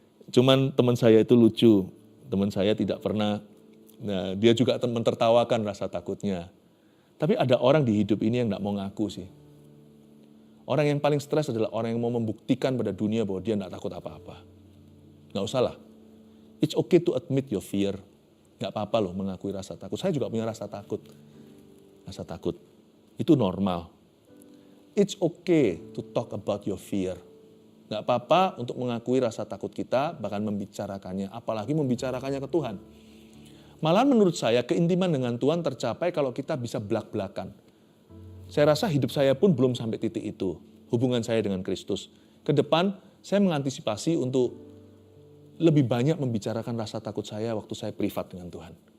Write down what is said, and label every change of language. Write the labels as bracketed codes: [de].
[id] Cuman teman saya itu lucu, teman saya tidak pernah, dia juga mentertawakan rasa takutnya. Tapi ada orang di hidup ini yang gak mau ngaku sih. Orang yang paling stres adalah orang yang mau membuktikan pada dunia bahwa dia gak takut apa-apa. Nggak usah lah. [en] It's okay to admit your fear. [id] Nggak apa-apa loh mengakui rasa takut. Saya juga punya rasa takut. Rasa takut. Itu normal. [en] It's okay to talk about your fear. [id] Nggak apa-apa untuk mengakui rasa takut kita, bahkan membicarakannya. Apalagi membicarakannya ke Tuhan. Malahan menurut saya keintiman dengan Tuhan tercapai kalau kita bisa belak-belakan. Saya rasa hidup saya pun belum sampai titik itu. Hubungan saya dengan Kristus. Ke depan saya mengantisipasi untuk lebih banyak membicarakan rasa takut saya waktu saya privat dengan Tuhan.